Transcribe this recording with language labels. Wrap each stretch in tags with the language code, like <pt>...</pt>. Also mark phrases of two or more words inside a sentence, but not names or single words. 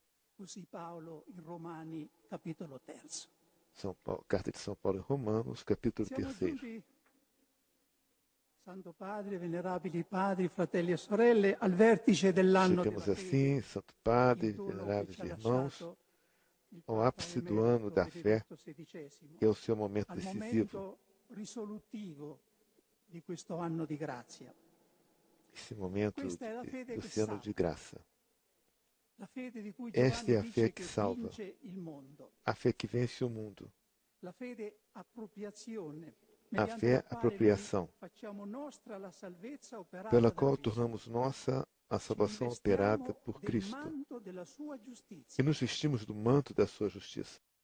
<pt>Carta de São Paulo em Romanos, capítulo 3.</pt> <it>Santo Padre, venerabili padri, fratelli e sorelle, al vertice dell'anno</it> <pt>Chegamos</pt> <it>della</it> <pt>assim,</pt> <it>fede,</it> <pt>Santo Padre, veneráveis irmãos, ao ápice do ano da fé, que é o seu momento decisivo.</pt> <it>Di questo anno di grazia.</it> <pt>Esse momento desse ano de graça. Esta é a fé que salva, a fé que vence o mundo, a fé apropriação, pela qual tornamos nossa a salvação operada por Cristo e nos vestimos do manto da sua justiça.</pt>